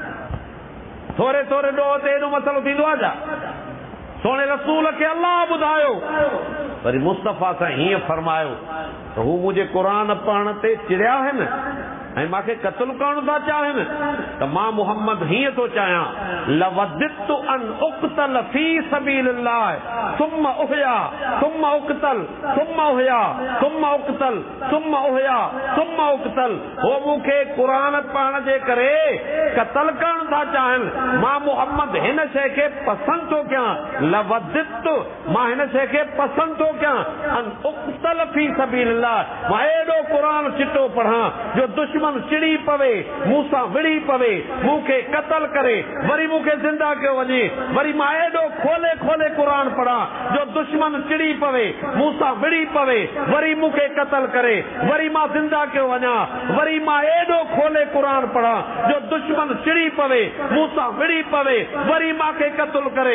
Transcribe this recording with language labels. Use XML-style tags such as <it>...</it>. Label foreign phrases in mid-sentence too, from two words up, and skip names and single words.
<sd>थोरे थोरे ॾोह ते एॾो मसइलो थींदो आहे छा? सोणे रसूल खे अल्लाह ॿुधायो, वरी मुस्तफ़ा सां हीअं फरमायो त हू मुंहिंजे क़ुर पढ़ण ते चिड़िया आहिनि ऐं मूंखे क़त्ल करणु था चाहिनि, त मां मोहम्मद हीअं थो चाहियां,</sd> <ar>لوددت أن أقتل في سبيل الله ثم أحيا ثم أقتل ثم أحيا ثم أقتل ثم أحيا ثم أقتل.</ar> <sd>हो मूंखे क़ुर पढ़ण जे करे क़त्ल करणु था चाहिनि, मां मोहम्मद हिन शइ खे पसंदि थो कयां, लवदितु मां हिन शइ खे पसंदि थो कयां,</sd> <ar>أن أقتل في سبيل الله,</ar> <sd>मां एॾो क़ुर चिटो पढ़ां जो दुश्मन चिड़ी पवे, मूंसां विड़ी पवे, मूंखे क़त्ल करे, वरी मूंखे ज़िंदा कयो वञे, वरी मां एॾो खोले खोले क़ुर पढ़ां जो दुश्मन चिड़ी पवे, मूंसां विड़ी पवे, वरी मूंखे क़त्ल करे, वरी मां ज़िंदा कयो वञा, वरी मां एॾो खोले क़ुर पढ़ां जो दुश्मन चिड़ी पवे, मूंसां विड़ी पवे, वरी मूंखे क़त्ल करे।</sd>